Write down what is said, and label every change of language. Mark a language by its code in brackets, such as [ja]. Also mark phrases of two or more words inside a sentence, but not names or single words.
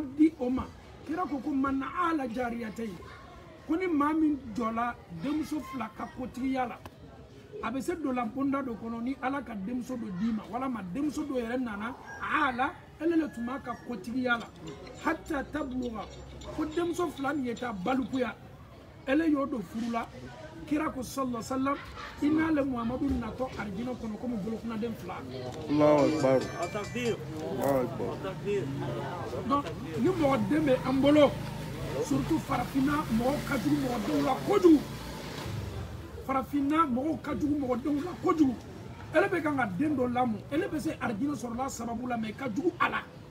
[bm] di o ma kira ko ko [ar] من عال جاريتين [bm] ko ni maa min jɔla denmuso fila ka kotigiya la a bɛ se dɔ la bonda dɔ kɔnɔ ni ala ka denmuso dɔ d'i ma walama denmuso dɔ yɛrɛ nana ala ele le tun b'a ka kotigiya la [ar] حتى تبلغا [bm] ko denmuso fila nin ye taa balikuya ele y'o don furu la kira ko [ar] صلى الله عليه وسلم [bm] i n'ale muhamadu natɔ arijinɛ kɔnɔ komi bolokunaden fila [ar] الله أكبر. takbir الله أكبر. takbir [bm] donc ni mɔgɔ den bɛ an bolo surtout farafinna mɔgɔw ka jugu mɔgɔdenw la kojugu farafinna mɔgɔw ka jugu mɔgɔdenw la kojugu ele bɛ kan ka den dɔ lamɔ ele bɛ se arijinɛ sɔrɔla sababu la mais ka jugu a la